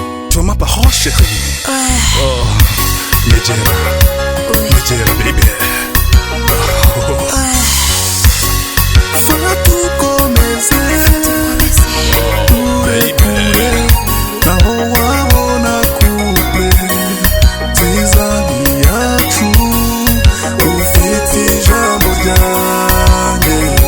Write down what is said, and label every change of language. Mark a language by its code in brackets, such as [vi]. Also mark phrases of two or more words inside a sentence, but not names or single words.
[fr] Tu as ma parole, chérie. Ouais. Oh, Nigeria. Oui. Nigeria, baby. Oh. Ouais. Fais tout commencer. Fais tout commencer. [en] Oh, baby. [rw] Aho wabona couple nziza ni yacu. Ufite ijambo ryanjye.